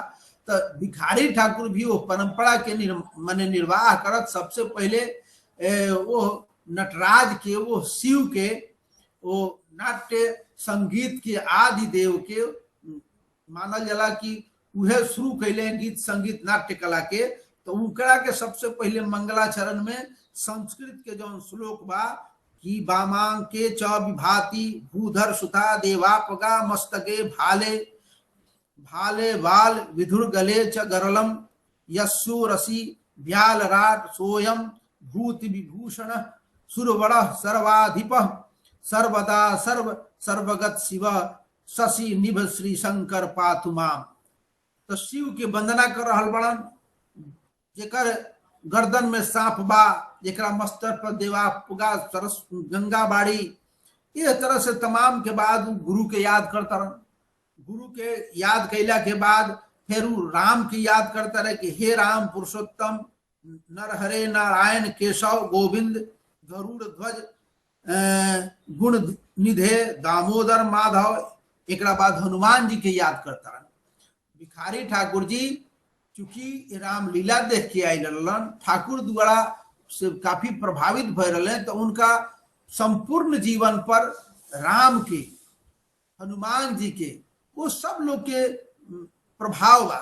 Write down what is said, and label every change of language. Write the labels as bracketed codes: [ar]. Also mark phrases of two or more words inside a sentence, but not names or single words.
[bho] तो भिखारी ठाकुर भी वो परंपरा के माने निर्वाह करत सबसे पहले वो नटराज के, वो शिव के, वो नाट्य संगीत के आदि देव के मानल जाला कि उहे शुरू कैले गीत संगीत नाट्य कला के। तो उनकरा के सबसे पहले मंगलाचरण में संस्कृत के जो श्लोक बा कि [sa] वामांग के च विभाति भूधर सुता देवापगा मस्तके भाले भाले वाल विधुर गले च गरलम यस्सु रसी व्याल राट सोयम भूति विभूषण सुरवड़ सर्वाधिप सर्वदा सर्व सर्वगत शिव शशि निभ श्री शंकर पातुमाम। [bho] तो शिव के वंदना कर रहल बड़न, जेकर गर्दन में सांप बा, जेकरा मस्तर पर देवापुगा सरस गंगा बाड़ी। इस तरह से तमाम के बाद गुरु के याद करता रह। गुरु के याद कैला के बाद फिर राम की याद करता रहे कि [sa] हे राम पुरुषोत्तम नर हरे नारायण केशव गोविंद गरुड़ ध्वज गुण निधे दामोदर माधव। [bho] एक बाद हनुमान जी के याद करता रह। भिखारी ठाकुर जी चूंकि रामलीला देख के आई रहलन, ठाकुर द्वारा से काफी प्रभावित भय रहे, तो उनका संपूर्ण जीवन पर राम के, हनुमान जी के, वो सब लोग के प्रभाव बा।